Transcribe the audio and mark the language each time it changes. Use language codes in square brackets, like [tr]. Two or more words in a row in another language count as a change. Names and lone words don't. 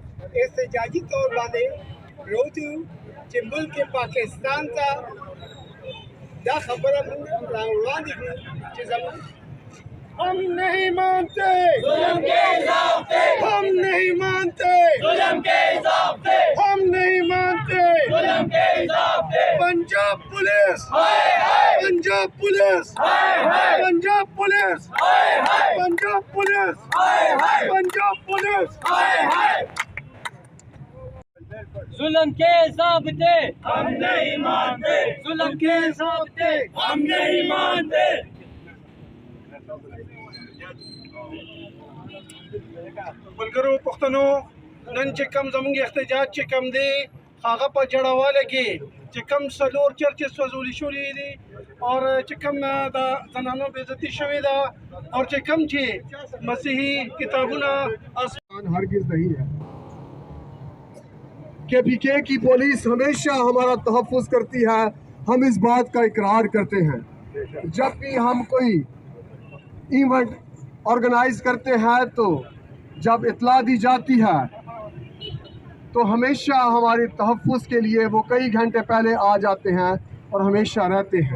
[ps] احتجاجی طور باندې روتو چې ملک پاکستان ته دا خبره موږ راوړاندې کړو چې زموږ [ur] ہم نہیں مانتے ظلم کے ضابطے، ہم نہیں مانتے ظلم کے ضابطے، ہم نہیں مانتے ظلم کے ضابطے۔ پنجاب پولیس ہائے ہائے، پنجاب پولیس ہائے ہائے، پنجاب پولیس ہائے ہائے، پنجاب پولیس ہائے ہائے، پنجاب پولیس ہائے ہائے۔ ظلم کے ضابطے ہم نہیں مانتے، ظلم کے ضابطے ہم نہیں مانتے۔ [ps] ملګرو پښتنو، نن چې کم زموږ احتجاج چې کم دی هغه په جړواله کې چې کم څلور چرچې سوځولي شوي دي او چې کم د زنانو بې عزتي شوې ده او چې کم چې مسیحي کتابونه [ur] ہرگز نہیں ہے۔ کے پی کے کی پولیس ہمیشہ ہمارا تحفظ کرتی ہے، ہم اس بات کا اقرار کرتے ہیں۔ جب بھی ہم کوئی ایونٹ آرگنائز کرتے ہیں تو جب اطلاع دی جاتی ہے تو ہمیشہ ہمارے تحفظ کے لیے وہ کئی گھنٹے پہلے آ جاتے ہیں اور ہمیشہ رہتے ہیں۔